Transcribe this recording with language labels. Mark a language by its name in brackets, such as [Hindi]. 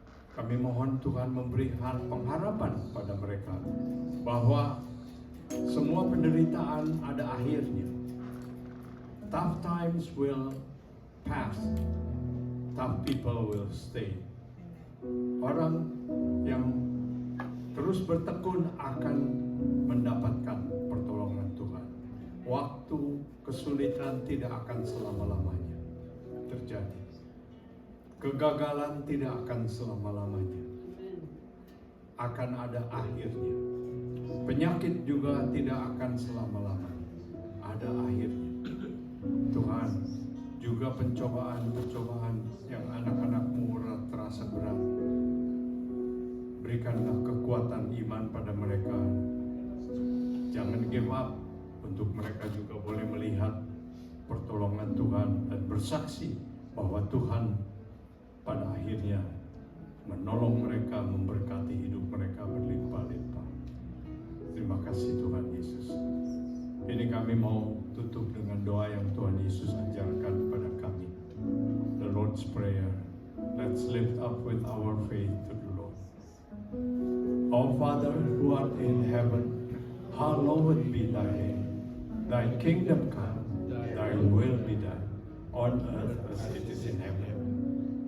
[Indonesian] Kami mohon Tuhan memberikan pengharapan pada mereka bahwa semua penderitaan ada akhirnya. [English] Tough times will pass, tough people will stay. [Indonesian] Orang yang terus bertekun akan mendapatkan pertolongan Tuhan. Waktu kesulitan tidak akan selama-lamanya terjadi. Kegagalan tidak akan selama-lamanya. Akan ada akhirnya. Penyakit juga tidak akan selama-lamanya. Ada akhirnya. Tuhan, juga pencobaan-pencobaan yang anak-anak-Mu terasa berat, berikanlah kekuatan iman pada mereka. Jangan [English] give up, [Indonesian] untuk mereka juga boleh melihat pertolongan Tuhan dan bersaksi bahwa Tuhan pada akhirnya menolong mereka, memberkati hidup mereka berlimpah-limpah. Terima kasih Tuhan Yesus. Ini kami mau tutup dengan doa yang Tuhan Yesus ajarkan kepada kami. [English] The Lord's Prayer. Let's lift up with our faith to the Lord. Our Father who art in heaven, hallowed be thy name. Thy kingdom come, thy will be done, on earth as it is in heaven.